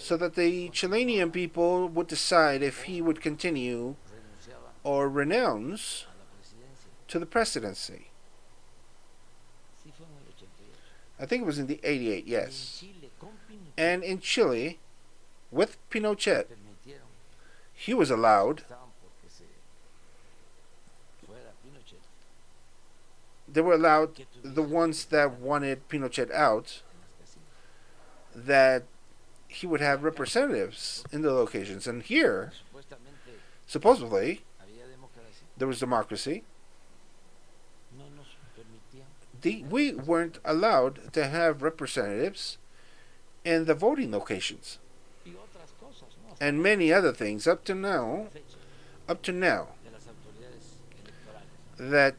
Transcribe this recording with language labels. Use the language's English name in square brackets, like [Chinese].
[English] so that the Chilean people would decide if he would continue [Spanish] renunciaba [English] or renounce [Spanish] a la presidencia. [English] to the presidency. [Spanish] Sí fue en el 88. [English] I think it was in the 88, [Spanish] Y en [English] yes. [Spanish] Chile, con Pinochet, [English] And in Chile, with Pinochet, [Spanish] permitieron, [English] he was allowed. [Spanish] estaban porque se fuera Pinochet [English] They were allowed, the ones that wanted Pinochet out, [Spanish] en las casillas. [English] that he would have representatives in the locations. And here, [Spanish] Supuestamente [English] supposedly, [Spanish] había democracia. [English] there was democracy. [Spanish] No nos permitían. [English] We weren't allowed to have representatives in the voting locations. [Spanish] Y otras cosas, ¿no? Hasta [English] And many other things up to now, [Spanish] la fecha [English] that [Spanish] de las autoridades electorales.